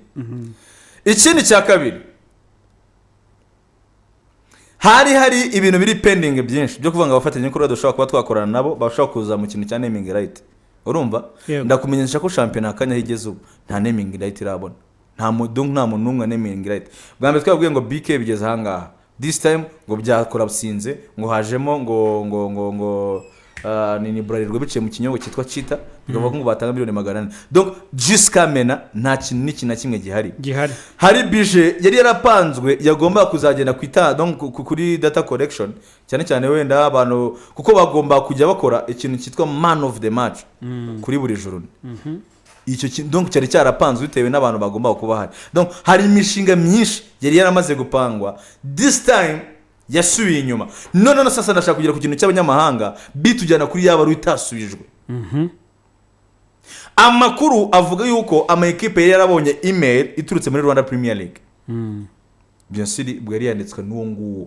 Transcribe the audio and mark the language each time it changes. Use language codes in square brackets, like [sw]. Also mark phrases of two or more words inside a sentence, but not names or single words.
[rw] Ikindi cya kabiri hari ibintu biri pending byinshi byo kuvanga abafatanya ko dushobora kuba twakorana nabo bashobora kuza mu kintu cya [en] naming right. [rw] Urumva ndakumenyesha ko champion akanya higeze ubu nta [en] naming right [rw] irabona nta muntu n'umwe [en] naming right. [rw] Bwa mbere twabwiye ngo BK bigeze hangaha [en] this time [rw] ngo byakora businze ngo hajemo ngo ni Bralirwa biciye mu kinyobwa cyitwa Chita bikavuga ngo batanga miliyoni 400. [fr] Donc jusqu'à maintenant [rw] nta kintu n'iki na kimwe gihari. Hari budget yari yarapanzwe yagomba kuzagenda kwita donc kuri [en] data collection [rw] cyane cyane wenda abantu kuko bagomba kujya bakora ikintu cyitwa [en] man of the match [rw] kuri buri joro. Icyo kintu donc cyari cyarapanzwe bitewe n'abantu bagomba kuba hari. Donc hari imishinga myinshi yari yaramaze gupangwa. [en] This time [rw] yasubiye inyuma. No sasa ndashaka kugira ku kintu cy'abanyamahanga bitujyana kuri yaba rutasubijwe. Amakuru avuga yuko ama equipe yari yarabonye email iturutse muri Rwanda Premier League. [fr] Bien sûr [rw] bwari yanditswe n'uwo nguwo.